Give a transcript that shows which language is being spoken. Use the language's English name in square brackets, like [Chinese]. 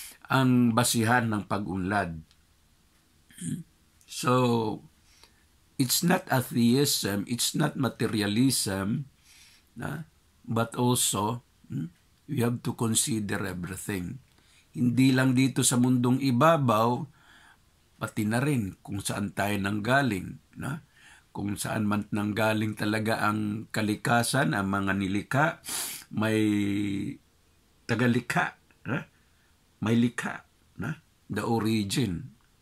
[Filipino] Ang basihan ng pag-unlad. [English] So, it's not atheism, it's not materialism, but also, we have to consider everything. [Filipino] Hindi lang dito sa mundong ibabaw, pati na rin kung saan tayo nanggaling. Kung saan man nanggaling talaga ang kalikasan, ang mga nilikha, may tagalikha, may likha, [English] the origin.